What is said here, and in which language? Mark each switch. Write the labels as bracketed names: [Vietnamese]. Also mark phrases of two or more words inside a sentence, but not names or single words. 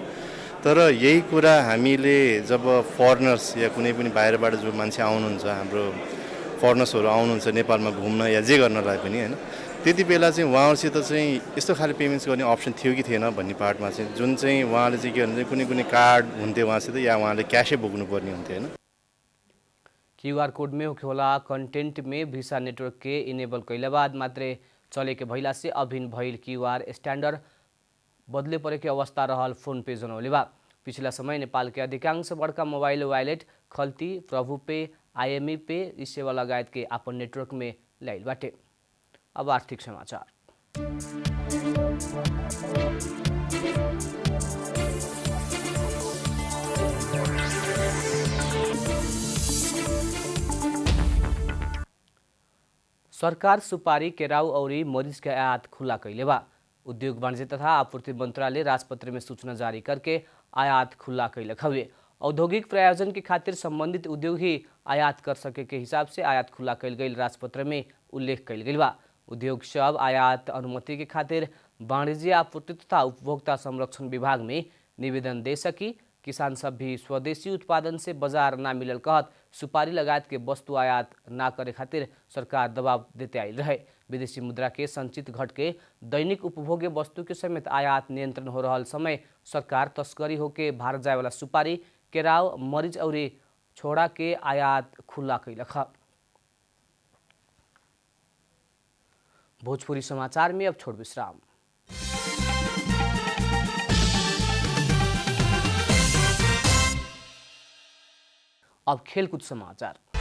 [Nepali] तर यही कुरा हामीले जब फरेनर्स या कुनै पनि बाहिरबाट जो मान्छे आउनुहुन्छ हाम्रो फरेनर्सहरू आउनुहुन्छ नेपालमा घुम्न या जे गर्नलाई पनि हैन त्यति बेला चाहिँ उहाँहरूसित चाहिँ यस्तो खाले पेमेन्ट्स गर्ने अप्सन थियो कि थिएन भन्ने पार्टमा चाहिँ जुन चाहिँ उहाँले चाहिँ के भन्नुहुन्छ कुनै कुनै कार्ड हुन्थ्यो उहाँसित या उहाँले क्यासै बोक्नुपर्ने हुन्थ्यो हैन। [Bhojpuri] QR कोड में होखेवाला कंटेंट में वीसा नेटवर्क के इनेबल कैला बाद मात्रे चले के भइला से अभिन्न भइल QR स्टैंडर्ड बदले परे के अवस्था रहल फोन पे जनौले बा। पिछला समय नेपाल के अधिकांश बड़का मोबाइल वॉलेट खल्ती प्रभु पे IME पे ई सेवा लगायत के अपन नेटवर्क में लाइल बाटे। अब आर्थिक समाचार। सरकार सुपारी केराउ और मरीच के आयात खुला कैले बा। उद्योग वाणिज्य तथा आपूर्ति मंत्रालय राजपत्र में सूचना जारी करके आयात खुला कैलक हवे। औद्योगिक प्रयोजन के खातिर संबंधित उद्योग ही आयात कर सके के हिसाब से आयात खुला कैल गई राजपत्र में उल्लेख कैल गई बा। उद्योग सब आयात अनुमति के खातिर वाणिज्य आपूर्ति तथा उपभोक्ता संरक्षण विभाग में निवेदन दे सकी। किसान सब भी स्वदेशी उत्पादन से बाजार ना मिलल कहत सुपारी लगायत के वस्तु आयात ना करे खातिर सरकार दबाव देते आई रहे। विदेशी मुद्रा के संचित घट के दैनिक उपभोग्य वस्तु के समेत आयात नियंत्रण हो रहल समय सरकार तस्करी होके भारत जाए वाला सुपारी केराव मरीच और छोड़ा के आयात खुला कैलक। भोजपुरी समाचार में अब छोड़ विश्राम। अब खेलकूद समाचार।